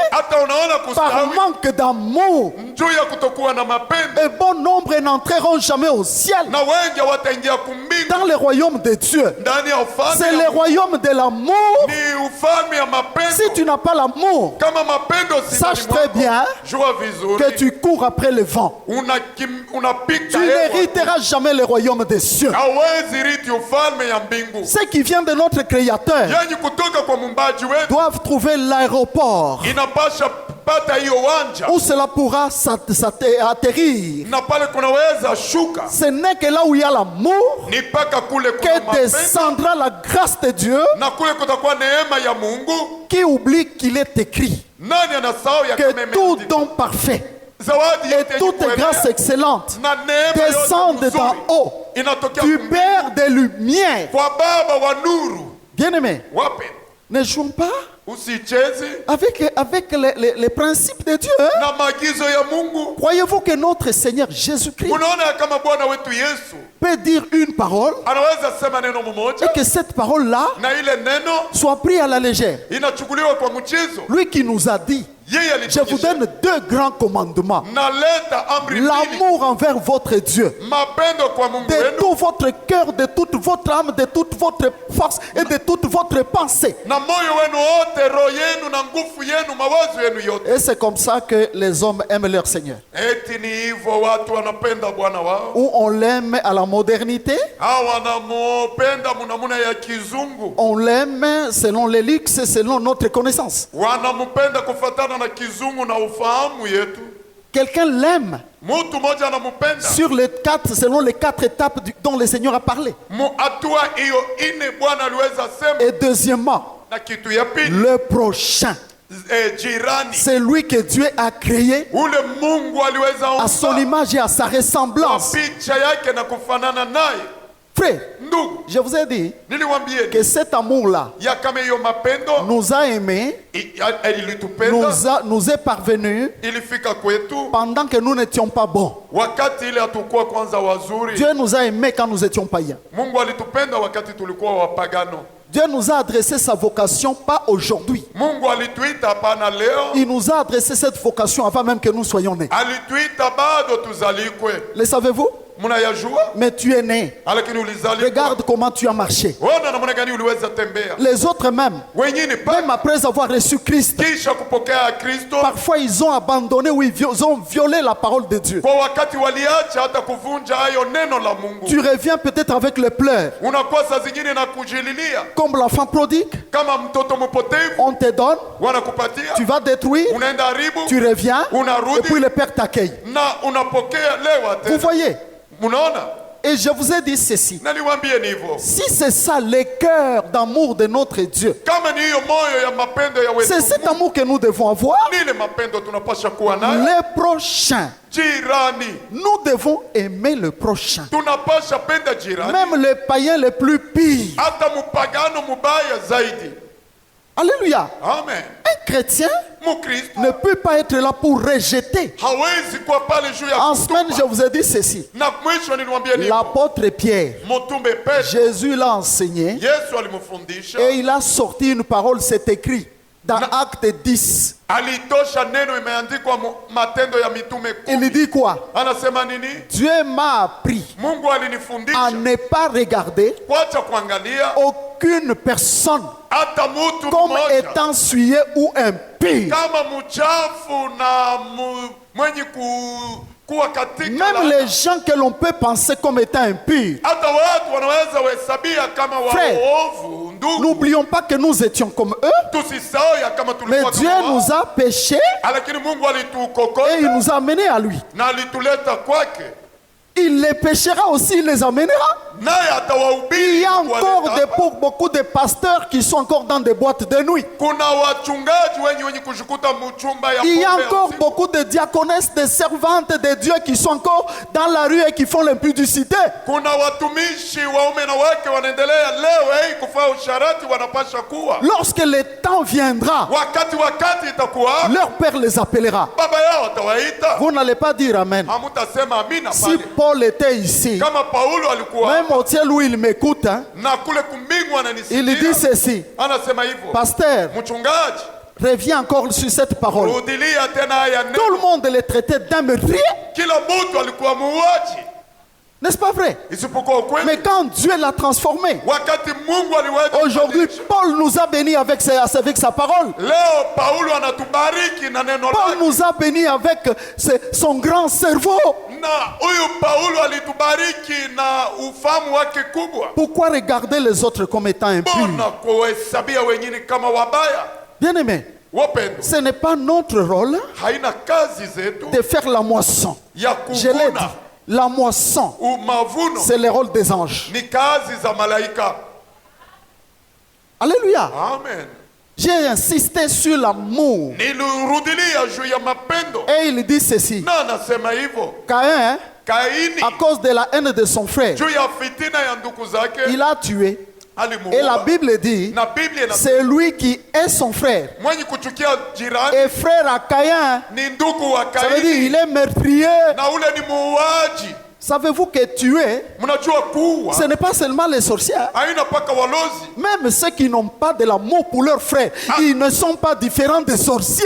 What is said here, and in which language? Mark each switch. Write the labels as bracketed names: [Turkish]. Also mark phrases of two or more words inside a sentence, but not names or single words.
[Swahili] hata unaona [French] par [Swahili] kustawi [French] manque d'amour. [Swahili] juu ya kutokuwa na mapendo, [French] Et bon nombre n'entreront jamais au ciel, [Swahili] na wengi wataingia kumbingu, [French] dans le royaume de Dieu. [Swahili] ndani ya ufalme [French] C'est [Swahili] ya [French] le [Swahili] Mungu. [French] royaume de l'amour. [Swahili] Ni ufalme ya mapendo. [French] Si tu n'as pas l'amour, [Swahili] Kama mapendo si [French] sache [Swahili] ndani [French] très [Swahili] mwako, [French] bien [Swahili] jua vizuri [French] que tu cours après le vent. [Swahili] unapita [French] Tu n'hériteras jamais le royaume des cieux. [Swahili] hawezi riti ufalme ya mbingu. [French] Ceux qui viennent de notre Créateur [Swahili] Yenye kutoka kwa mumbaji wetu [French] doivent trouver l'aéroport [Swahili] inapasha pata hiyo wanja [French] où cela pourra atterrir. [Swahili] na pale kunaweza shuka, [French] Ce n'est que là où il y a l'amour [Swahili] ni paka kule kuna [French] que [Swahili] mapendo, [French] descendra la grâce de Dieu, [Swahili] na kule kutakuwa neema ya Mungu. [French] qui oublie qu'il est écrit [Swahili] Nani anasahau ya kama [French] que tout [Swahili] imeandikwa? [French] don parfait [Swahili] Zawadi [French] et [Swahili] yote yenye [French] toute [Swahili] kuenea [French] grâce excellente [Swahili] na neema yote [French] descendent [Swahili] nzuri [French] d'en haut [Swahili] inatokea [French] du [Swahili] kumbingu, [French] Père des Lumières. [Swahili] kwa Baba wa nuru. [French] Bien-aimés, [Swahili] Wape [French] ne jouons pas [Swahili] usicheze [French] avec les principes de Dieu. [Swahili] na maagizo ya Mungu. [French] Croyez-vous que notre Seigneur Jésus-Christ [Swahili] Unaona kama Bwana wetu Yesu [French] peut dire une parole [Swahili] anaweza sema neno [French] et [Swahili] mmoja [French] que cette parole-là [Swahili] na ile neno [French] soit prise à la légère? [Swahili] inachukuliwa kwa mchezo? [French] Lui qui nous a dit, [Swahili] Yeye [French] je vous [Swahili] alituonyesha, [French] donne deux grands commandements. [Swahili] naleta amri mbili, [French] L'amour envers votre Dieu, [Swahili] mapendo kwa Mungu [French] de [Swahili] wenu [French] tout votre cœur, de toute votre âme, de toute votre force et de toute votre pensée. [Swahili] na moyo wenu wote, roho yenu na nguvu yenu, mawazo yenu yote. [French] Et c'est comme ça que les hommes aiment leur Seigneur. [Swahili] Eti ni hivyo watu wanapenda Bwana wao, [French] Ou on l'aime à la modernité, [Swahili] hawa wanamupenda munamuna ya kizungu, [French] on l'aime selon les luxes, selon notre connaissance. [Swahili] wanamupenda kufatana na kizungu na ufahamu yetu. [French] Quelqu'un l'aime [Swahili] Mtu mmoja anamupenda [French] selon les quatre étapes dont le Seigneur a parlé. [Swahili] mu hatua hiyo ine Bwana aliweza sema. [French] Et deuxièmement, [Swahili] Na kitu ya pili, [French] le prochain. [Swahili] jirani, [French] C'est lui que Dieu a créé [Swahili] ule Mungu aliweza [French] à son [Swahili] umba [French] image et à sa [Swahili] kwa [French] ressemblance. [Swahili] picha yake na kufanana naye. [French] Frère, [Swahili] Ndugu, [French] je vous ai dit [Swahili] niliwaambieni [French] que cet amour-là [Swahili] ya kama hiyo mapendo [French] nous a aimés, [Swahili] ilitupenda, [French] nous est parvenu [Swahili] ilifika kwetu [French] pendant que nous n'étions pas bons. [Swahili] wakati ile hatukuwa kwanza wazuri. [French] Dieu nous a aimés quand nous étions païens. [Swahili] Mungu alitupenda wakati tulikuwa wapagano. [French] Dieu nous a adressé sa vocation pas aujourd'hui. [Swahili] Mungu alituita hapana leo, [French] Il nous a adressé cette vocation avant même que nous soyons nés. [Swahili] alituita bado tuzalikwe. [French] Le savez-vous? [Swahili] Mnayajua, [French] Mais tu es né. [Swahili] lakini ulizalikwa. [French] Regarde comment tu as marché. [Swahili] Ona namna gani uliweza tembea. [French] Les autres même, [Swahili] Wengine [French] même après avoir reçu Christ, [Swahili] kisha kupokea Kristo, [French] parfois ils ont abandonné ou ils ont violé la parole de Dieu. [Swahili] kwa wakati waliacha hata kuvunja hayo neno la Mungu. [French] Tu reviens peut-être avec les pleurs. [Swahili] Unakuwa saa zingine na kujililia [French] Comme l'enfant prodigue, [Swahili] kama mtoto mpotevu, [French] on te donne, [Swahili] wanakupatia, [French] tu vas détruire, [Swahili] unaenda haribu, [French] tu reviens, et [Swahili] unarudi [French] puis le Père t'accueille. [Swahili] na unapokea lewa [French] Vous [Swahili] tena. [French] voyez? [Swahili] Munaona, [French] Et je vous ai dit ceci. [Swahili] naliwaambie ni hivyo. [French] Si c'est ça le cœur d'amour de notre Dieu, [Swahili] Kama ni hiyo moyo ya mapendo ya wetu, [French] c'est cet amour que nous devons avoir. [Swahili] ni ile mapendo tunapasha kuwa nayo. [French] Le prochain, [Swahili] Jirani, [French] nous devons aimer le prochain. [Swahili] tunapasha penda jirani, [French] Même le païen le plus pire. [Swahili] hata mupagano mubaya zaidi. [French] Alléluia. [Swahili] Amen. [French] Un chrétien [Swahili] Mukristo [French] ne peut pas être là pour rejeter. [Swahili] hawezi kuwa pale juu ya [French] En semaine, je [Swahili] kutupa. [French] vous ai dit ceci. [Swahili] Na mwisho niliwaambia ni [French] L'apôtre Pierre, [Swahili] mtume Petro, [French] Jésus l'a enseigné [Swahili] Yesu alimfundisha, [French] et il a sorti une parole, c'est écrit dans Acte 10. [Swahili] alitosha neno imeandikwa Matendo ya Mitume [French] Il [Swahili] 10. [French] dit quoi? [Swahili] Anasema nini? [French] Dieu m'a appris [Swahili] Mungu [French] à [Swahili] alinifundisha [French] ne pas regarder [Swahili] kwacha kuangalia [French] aucune personne [Swahili] hata mtu [French] comme [Swahili] mmoja [French] étant souillé ou impie. [Swahili] kama mchafu na mwenye kuwa katika [French] Même [Swahili] laana. [French] les gens que l'on peut penser comme étant impurs. [Swahili] Hata watu wanaweza wahesabia kama [French] Frère, [Swahili] waovu. Ndugu, [French] N'oublions pas que nous étions comme eux, [Swahili] tusisahau ya kama [French] mais [Swahili] tulikuwa [French] Dieu [Swahili] kama wao. [French] nous a péchés [Swahili] Lakini Mungu [French] et [Swahili] alitukokota [French] il nous a amenés à lui. [Swahili] na alituleta kwake, [French] Il les péchera aussi, il les amènera. [Swahili] naye [French] Il [Swahili] atawahubiri. [French] y a encore [Swahili] kuwaleta. [French] beaucoup de pasteurs qui sont encore dans des boîtes de nuit. [Swahili] Kuna wachungaji wenye kujikuta mchumba ya [French] Il y a [Swahili] pombe ya [French] encore [Swahili] usiku. [French] beaucoup de diaconesses, de servantes de Dieu qui sont encore dans la rue et qui font l'impudicité. [Swahili] Kuna watumishi waume na wake wanaendelea leo hii kufanya usharati, wanapasha kuwa [French] Lorsque le temps viendra, [Swahili] wakati itakuwa [French] leur Père les appellera. [Swahili] baba yao atawaita. [French] Vous n'allez pas dire Amen. [Swahili] Hamutasema amina [French] Si [Swahili] pale. [French] Paul était ici, [Swahili] Kama Paulo alikuwa [French] même au ciel où il m'écoute, hein, [Swahili] na kule kumbingu [French] il dit [Swahili] ananisikia, [French] ceci. [Swahili] anasema hivyo, [French] Pasteur, [Swahili] mchungaji, [French] Reviens encore sur cette parole. [Swahili] rudilia tena haya [French] Tout le [Swahili] neno. [French] monde les traitait d'un meurtrier. [Swahili] Kila mtu alikuwa muuaji [French] N'est-ce pas vrai? [Swahili] isipokuwa ukweli. [French] Mais quand Dieu l'a transformé, [Swahili] Wakati Mungu aliweza [French] aujourd'hui, [Swahili] kubadilisha. [French] Paul nous a bénis avec sa parole. [Swahili] Leo Paulo anatubariki na neno [French] Paul [Swahili] lake. [French] nous a bénis avec son grand cerveau. [Swahili] Na huyu Paulo alitubariki na ufahamu wake kubwa. [French] Pourquoi regarder les autres comme étant impurs? [Swahili] Mbona kuhesabia wengine kama wabaya? [French] Bien-aimés, [Swahili] Wapendwa, [French] ce n'est pas notre rôle [Swahili] haina kazi zetu [French] de faire la moisson. [Swahili] ya [French] Je l'ai dit, [Swahili] kuvuna [French] la moisson, [Swahili] mavuno, [French] c'est le rôle des anges. [Swahili] ni kazi za malaika. [French] Alléluia. [Swahili] Amen. [French] J'ai insisté sur l'amour. [Swahili] Nilirudilia juu ya mapendo [French] Et il dit ceci. [Swahili] na anasema hivyo, [French] Caïn, [Swahili] Kaini [French] à cause de la haine de son frère, [Swahili] juu ya fitina ya ndugu zake [French] il a tué. Et la [Swahili] alimuua. [French] Bible dit, [Swahili] Na Biblia [French] c'est lui qui est son frère. [Swahili] mwenye kuchukia jirani [French] Et frère à Caïn, [Swahili] ni ndugu wa [French] ça veut dire [Swahili] Kaini [French] il est meurtrier. [Swahili] na ule ni muuaji. [French] Savez-vous que tuer, [Swahili] Mnajua kuua [French] ce n'est pas seulement les sorcières. [Swahili] haina paka walozi, [French] Même ceux qui n'ont pas de l'amour pour leurs frères, ils ne sont pas différents des sorciers.